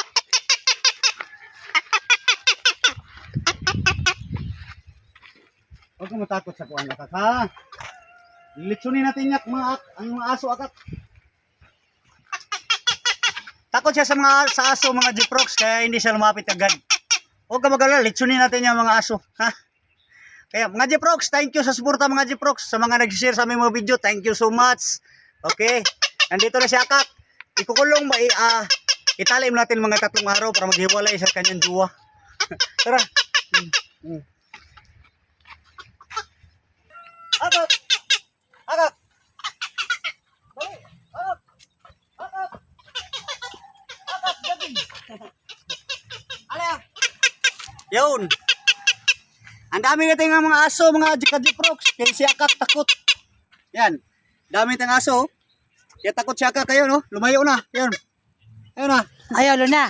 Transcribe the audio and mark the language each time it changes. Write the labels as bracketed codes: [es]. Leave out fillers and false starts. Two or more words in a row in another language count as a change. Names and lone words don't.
[tl] Huwag ka matakot sa kuwan Akak ha. Litsunin natin yan ang mga aso Akak. Takot siya sa aso mga Jiprox kaya hindi siya lumapit agad. Huwag ka mag-alala, litsunin natin yung mga aso, ha? Kaya mga Jiprox, [en] thank you [tl] sa suporta mga Jiprox, sa mga nag-share sa aming mga video, [en] thank you so much. [tl] Okay, nandito na si Akak. Ikukulong italim natin mga 3 araw para maghiwalay sa kanyang juwa. Tara. Akak! Akak! Dali! Akak! Akak! Akak! Gaging! Alaya! Yun. Ang dami natin ng mga aso, mga Jiprox. Kaya si Akak takot. Yan. Dami natin aso. Kaya takot si Akak kayo, no? Lumayo na. Yan. Ayun na. Ayaw, Luna.